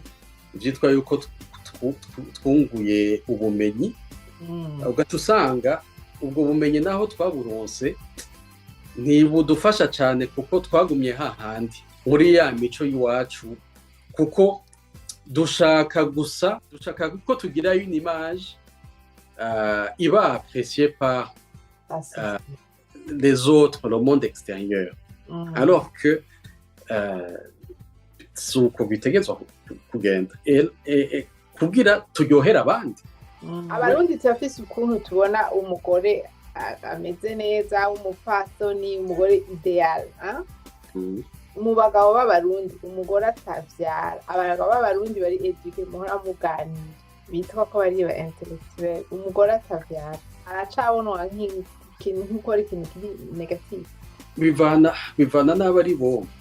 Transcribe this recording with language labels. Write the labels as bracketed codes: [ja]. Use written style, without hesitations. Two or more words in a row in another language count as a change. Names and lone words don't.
[rn] byitwa yuko twunguye ubumenyi ugaca usanga ubwo bumenyi naho twaburonse ntibudufasha cyane kuko twagumye hahandi muri ya mico y'iwacu kuko dushaka ko tugira [fr] une image [rn] iba [fr] appréciée par les autres, le monde extérieur. Alors que [rn] si uko bitegetswe kugenda kugira turyohera abandi abarundi turafise ukuntu tubona umugore ameze neza umupfasoni umugore ideal mu bagabo b'abarundi umugore atavyara abagabo b'abarundi bari eduke muhora muganira bitwa ko bari ba intellectuel umugore atavyara aracabonwa nk'ikintu nk'uko ari ikintu kiri negative bivana n'abari bo